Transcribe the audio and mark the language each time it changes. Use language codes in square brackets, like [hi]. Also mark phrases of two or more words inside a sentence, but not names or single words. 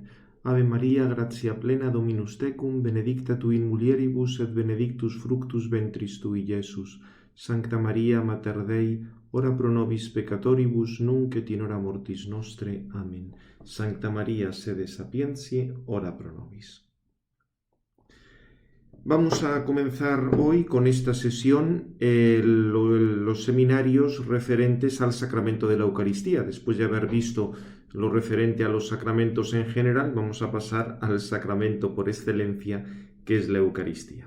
[la] Ave Maria, gratia plena, Dominus tecum, benedicta tu in mulieribus et benedictus fructus ventris tui, Iesus. Sancta Maria, Mater Dei, ora pro nobis peccatoribus, nunc et in hora mortis nostre. Amen. Sancta Maria, sede sapientiae, ora pro nobis. [es] Vamos a comenzar hoy con esta sesión los seminarios referentes al sacramento de la Eucaristía. Después de haber visto lo referente a los sacramentos en general, vamos a pasar al sacramento por excelencia, que es la Eucaristía.